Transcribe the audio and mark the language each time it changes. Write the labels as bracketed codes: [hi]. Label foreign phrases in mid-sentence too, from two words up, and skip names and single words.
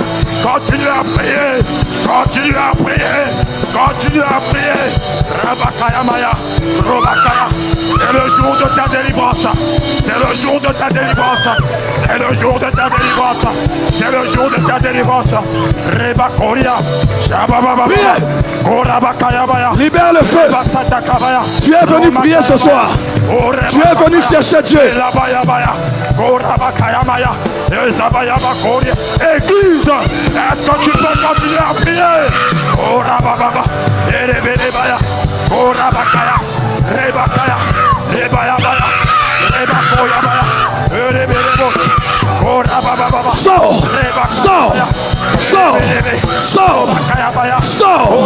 [fr] Continue à prier. Continue à prier. Continue à prier. Rabakaya Maya. Robakaya. C'est le jour de ta délivrance. C'est le jour de ta délivrance. C'est le jour de ta délivrance. C'est le jour de ta délivrance. Rebakoria. Shabababa. Korabakaya Maya. Libère le feu. Tu es venu prier ce soir. Tu es venu chercher Dieu. Église, est-ce que tu peux continuer à prier? Sors, sors, sors, sors, sors.